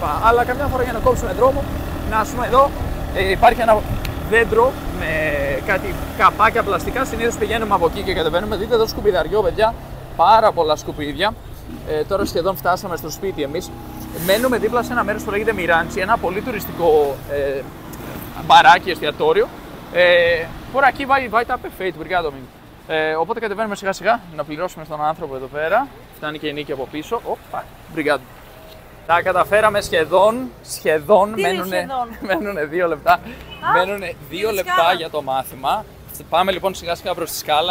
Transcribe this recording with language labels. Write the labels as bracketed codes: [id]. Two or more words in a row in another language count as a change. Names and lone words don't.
[el] Αλλά καμιά φορά για να κόψουμε δρόμο, να πούμε εδώ υπάρχει ένα δέντρο με κάτι καπάκια πλαστικά. Συνήθως πηγαίνουμε από εκεί και κατεβαίνουμε. Δείτε εδώ σκουπιδαριό, παιδιά, πάρα πολλά σκουπίδια. Τώρα σχεδόν φτάσαμε στο σπίτι εμείς. Μένουμε δίπλα σε ένα μέρος που λέγεται Μιράντσι, ένα πολύ τουριστικό μπαράκι, εστιατόριο. [pt] Por aqui vai estar perfeito, obrigado amigo. [el] Οπότε κατεβαίνουμε σιγά σιγά να πληρώσουμε στον άνθρωπο εδώ πέρα. Φτάνει και η νίκη από πίσω. Οπα, obrigado. Τα καταφέραμε σχεδόν. Μένουν 2 λεπτά. Μένουν 2 λεπτά για το μάθημα. Πάμε λοιπόν σιγά σιγά προς τη σκάλα.